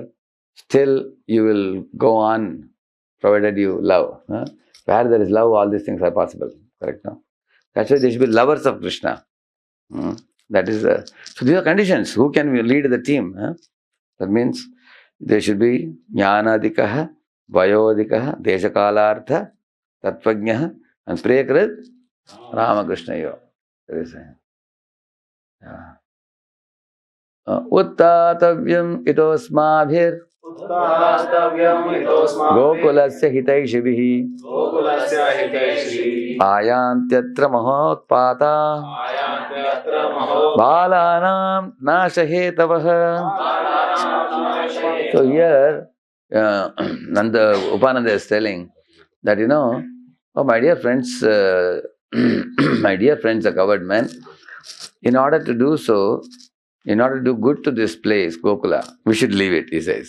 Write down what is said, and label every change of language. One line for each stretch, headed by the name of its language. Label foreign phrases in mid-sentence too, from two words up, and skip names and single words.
English: Still, you will go on, provided you love. Where there is love, all these things are possible. Correct? No? That's why they should be lovers of Krishna. That is so these are conditions. Who can lead the team? That means they should be
Sanskrit: ज्ञानादिकाह वयोदिकाह देशकालार्थ तत्त्वज्ञाह,
English: and
Sanskrit: प्रियकृत् रामकृष्णयो.
English: There is
Sanskrit: उत्तातव्यम् इतोस्माभिर् गोकुलस्य हितैषिभि आयन्त्यत्र महोत्पाता बालानाम् नाशहेतवः. So here, Nanda Upananda is telling that, oh my dear friends, my dear friends, the covered men, in order to do so, in order to do good to this place, Gokula, we should leave it, he says.